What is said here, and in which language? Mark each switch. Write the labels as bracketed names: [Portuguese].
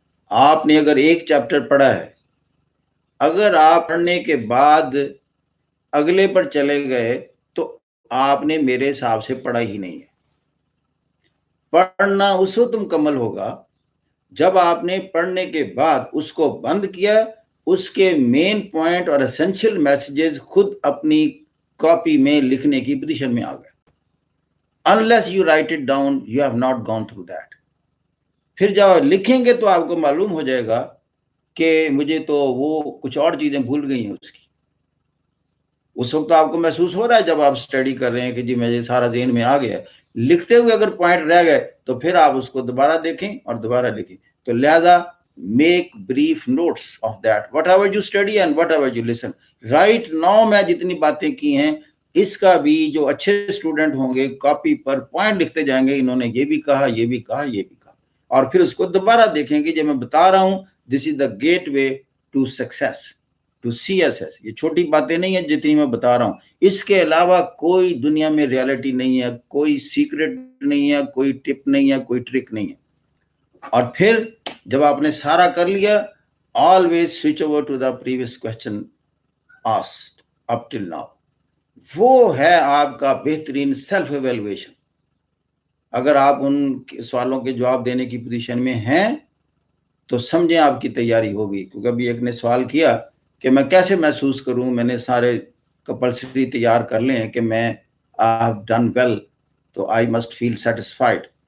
[Urdu] آپ نے اگر ایک چیپٹر پڑھا ہے, اگر آپ پڑھنے کے بعد اگلے پر چلے گئے تو آپ نے میرے حساب سے پڑھا ہی نہیں ہے. پڑھنا اس وقت مکمل ہوگا جب آپ نے پڑھنے کے بعد اس کو بند کیا، اس کے مین پوائنٹ اور اسینشل میسیجز خود اپنی کاپی میں لکھنے کی پوزیشن میں آ گئے. [English] unless you write it down you have not gone through that. [Urdu] پھر جب لکھیں گے تو آپ کو معلوم ہو جائے گا کہ مجھے تو وہ کچھ اور چیزیں بھول گئی ہیں اس کی. اس وقت آپ کو محسوس ہو رہا ہے جب آپ اسٹڈی کر رہے ہیں کہ جی مجھے سارا ذہن میں آ گیا. لکھتے ہوئے اگر پوائنٹ رہ گئے تو پھر آپ اس کو دوبارہ دیکھیں اور دوبارہ لکھیں. تو لہذا [English] Make brief notes of that whatever you study and whatever you listen. Right now [Urdu] میں جتنی باتیں کی ہیں اس کا بھی جو اچھے اسٹوڈنٹ ہوں گے کاپی پر پوائنٹ لکھتے جائیں گے، انہوں نے یہ بھی کہا، یہ بھی کہا، یہ بھی کہا، اور پھر اس کو دوبارہ دیکھیں گے. جو میں بتا رہا ہوں [English] this is the gateway to success, [Urdu] to C S S. یہ چھوٹی باتیں نہیں ہیں جتنی میں بتا رہا ہوں. اس کے علاوہ کوئی دنیا میں ریالٹی نہیں ہے، کوئی سیکرٹ نہیں ہے، کوئی ٹپ نہیں ہے، کوئی ٹرک نہیں ہے. اور پھر جب آپ نے سارا کر لیا، [English] always switch over to the previous question asked up till now. [Urdu] وہ ہے آپ کا بہترین سیلف ایویلویشن. اگر آپ ان سوالوں کے جواب دینے کی پوزیشن میں ہیں تو سمجھیں آپ کی تیاری ہوگی. کیونکہ ابھی ایک نے سوال کیا کہ میں کیسے محسوس کروں، میں نے سارے کمپلسری تیار کر لے ہیں کہ میں [English] I have done well [Urdu] تو [English] I must feel satisfied.